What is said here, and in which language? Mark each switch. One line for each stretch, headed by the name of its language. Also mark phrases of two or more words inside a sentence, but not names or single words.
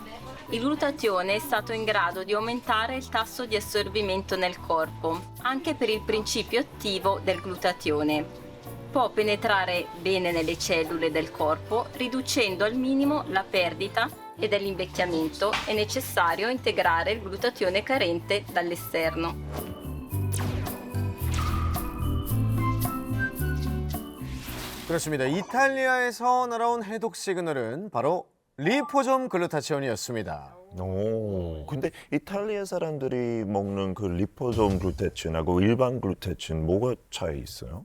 Italian: Il glutatione è stato in grado di aumentare il tasso di assorbimento nel corpo, anche per il principio attivo del glutatione. Può penetrare bene nelle cellule del corpo, riducendo al minimo la perdita e dell'invecchiamento. È necessario integrare il glutatione carente dall'esterno.
Korean: 그렇습니다. 이탈리아에서 날아온 해독 시그널은 바로 리포점 글루타치온이었습니다. 오, 근데 이탈리아 사람들이 먹는 그 리포솜 글루타치온하고 일반 글루타치온 뭐가 차이 있어요?